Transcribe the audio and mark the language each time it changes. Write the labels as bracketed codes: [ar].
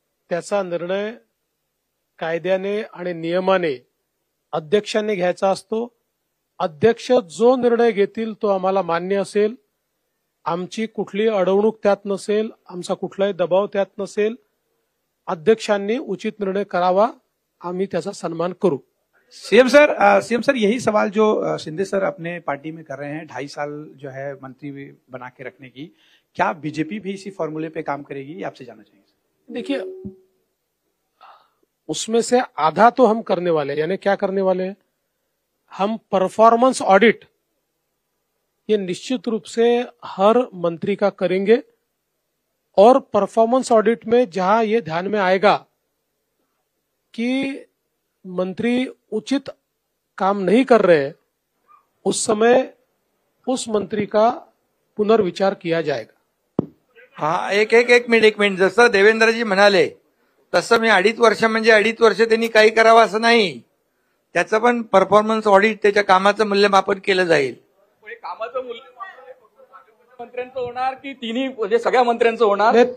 [mr] त्याचा निर्णय कायद्याने आणि नियमाने अध्यक्षांनी घ्यायचा असतो. अध्यक्ष जो निर्णय घेतील तो आम्हाला मान्य असेल. आमची कुठली अडवणूक त्यात नसेल, आमचा कुठलाही दबाव त्यात नसेल. अध्यक्षांनी उचित निर्णय करावा, आम्ही त्याचा सन्मान करू. [hi] सीएम सर यही सवाल जो शिंदे सर अपने पार्टी में कर रहे हैं, 2.5 साल जो है मंत्री बना के रखने की, क्या बीजेपी भी इसी फॉर्मूले पे काम करेगी, ये आपसे जानना चाहेंगे? देखिए, उसमें से आधा तो हम करने वाले, यानी क्या करने वाले हैं, हम परफॉर्मेंस ऑडिट ये निश्चित रूप से हर मंत्री का करेंगे और परफॉर्मेंस ऑडिट में जहां ये ध्यान में आएगा कि मंत्री उचित काम नहीं कर रहे, उस समय उस मंत्री का पुनर्विचार किया जाएगा. [mr] हा एक मिनिट जसं देवेंद्रजी म्हणाले तसं मी 2.5 वर्ष म्हणजे 2.5 वर्ष त्यांनी काही करावं असं नाही. त्याचं पण परफॉर्मन्स ऑडिट त्याच्या कामाचं मूल्यमापन केलं जाईल. कामाचं मूल्यमापन मंत्र्यांचं होणार की तिन्ही म्हणजे सगळ्या मंत्र्यांचं होणार?